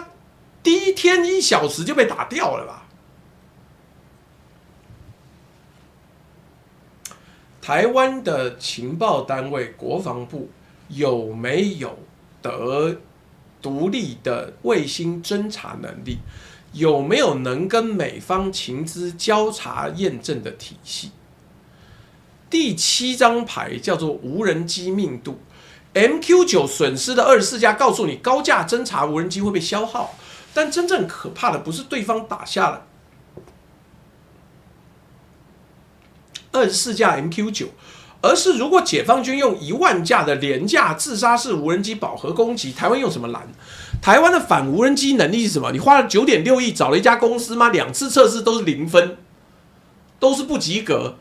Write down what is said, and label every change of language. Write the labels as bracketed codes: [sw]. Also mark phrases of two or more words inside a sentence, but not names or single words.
[zh] 第一天1小時就被打掉了吧？台灣的情報單位國防部有沒有得獨立的衛星偵察能力？有沒有能跟美方情資交叉驗證的體系？第7張牌叫做無人機命度 ，MQ9 損失的24架告訴你高價偵察無人機會被消耗，但真正可怕的不是對方打下了24架 MQ9， 而是如果解放軍用1萬架的廉價自殺式無人機飽和攻擊，台灣用什麼攔？台灣的反無人機能力是什麼？你花了9.6億找了一家公司嗎？2次測試都是0分，都是不及格。